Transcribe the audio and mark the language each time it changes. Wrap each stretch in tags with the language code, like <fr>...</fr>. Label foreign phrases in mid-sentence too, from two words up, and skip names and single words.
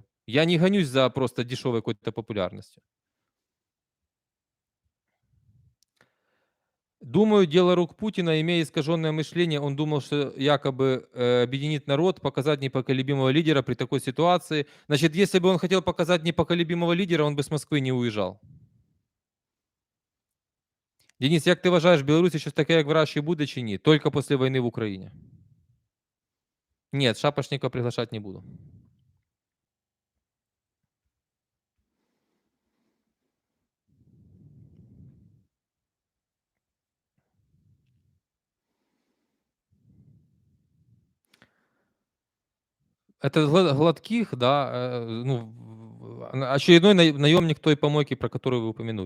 <ru>Я не гонюсь за просто дешевой какой-то популярностью. Думаю, дело рук Путина, имея искаженное мышление, он думал, что якобы объединит народ, показать непоколебимого лидера при такой ситуации. Значит, если бы он хотел показать непоколебимого лидера, он бы с Москвы не уезжал.</ru> <uk>Денис, як ти вважаєш, Білорусь щось таке, як в Раші буде чи ні?</uk> <ru>Только после войны в Украине. Нет, Шапошника приглашать не буду. Это Гладких, да, ну, очередной наемник той помойки, про которую вы упомянули.</ru>